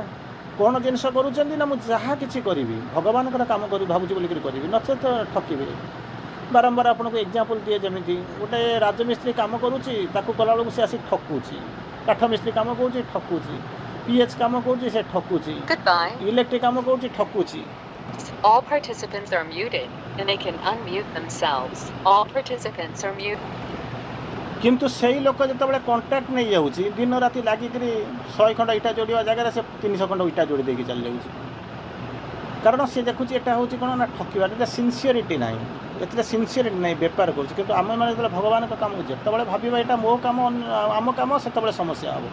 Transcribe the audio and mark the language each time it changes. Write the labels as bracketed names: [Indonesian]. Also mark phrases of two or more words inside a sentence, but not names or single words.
[Odia] କ'ଣ ଜିନିଷ କରୁଛନ୍ତି ନା, ମୁଁ ଯାହା କିଛି କରିବି ଭଗବାନଙ୍କର କାମ ଭାବୁଛି ବୋଲିକରି କରିବି, ନଚେତ ଠକିବେ। ବାରମ୍ବାର ଆପଣଙ୍କୁ ଏକ୍ଜାମ୍ପଲ୍ ଦିଏ, ଯେମିତି ଗୋଟେ ରାଜମିସ୍ତ୍ରୀ କାମ କରୁଛି, ତାକୁ କଲାବେଳକୁ ସେ ଆସି ଠକୁଛି। କାଠ ମିସ୍ତ୍ରୀ କାମ କରୁଛି, ଠକୁଛି। PH କାମ କରୁଛି, ସେ ଠକୁଛି। ଇଲେକ୍ଟ୍ରିକ୍ କାମ କରୁଛି, ଠକୁଛି। [English] All participants are muted and they can unmute themselves. All participants are muted. [Odia] କିନ୍ତୁ ସେଇ ଲୋକ ଯେତେବେଳେ କଣ୍ଟ୍ରାକ୍ଟ ନେଇଯାଉଛି, ଦିନ ରାତି ଲାଗିକିରି 100 ଖଣ୍ଡ ଇଟା ଯୋଡ଼ିବା ଜାଗାରେ ସେ 300 ଖଣ୍ଡ ଇଟା ଯୋଡ଼ି ଦେଇକି ଚାଲିଯାଉଛି। କାରଣ ସେ ଦେଖୁଛି ଏଟା ହେଉଛି କ'ଣ ନା ଠକିବା, ଏଟା ସିନସିୟରିଟି ନାହିଁ, ଏଥିରେ ସିନସିୟରିଟି ନାହିଁ, ବେପାର କରୁଛି। କିନ୍ତୁ ଆମେମାନେ ଯେତେବେଳେ ଭଗବାନଙ୍କ କାମକୁ ଯେତେବେଳେ ଭାବିବା ଏଇଟା ମୋ କାମ ଆମ କାମ, ସେତେବେଳେ ସମସ୍ୟା ହେବ।